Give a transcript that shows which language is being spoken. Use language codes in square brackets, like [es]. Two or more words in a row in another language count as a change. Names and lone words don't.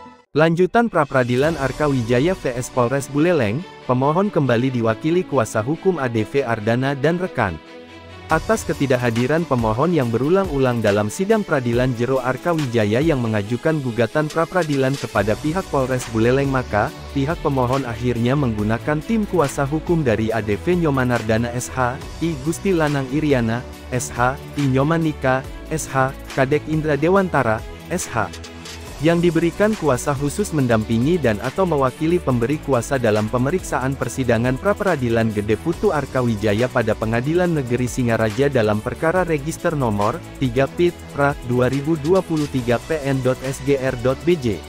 [id] Lanjutan pra-peradilan Arkawijaya vs Polres Buleleng, pemohon kembali diwakili kuasa hukum ADV Ardana dan rekan. Atas ketidakhadiran pemohon yang berulang-ulang dalam sidang peradilan Jero Arkawijaya yang mengajukan gugatan pra-peradilan kepada pihak Polres Buleleng, maka pihak pemohon akhirnya menggunakan tim kuasa hukum dari ADV Nyoman Ardana SH, I Gusti Lanang Iriana, SH, I Nyoman Nika, SH, Kadek Indra Dewantara, SH. Yang diberikan kuasa khusus mendampingi dan atau mewakili pemberi kuasa dalam pemeriksaan persidangan pra-peradilan Gede Putu Arkawijaya pada Pengadilan Negeri Singaraja dalam perkara register nomor 3 Pit Pra 2023 PN.SGR.BJ.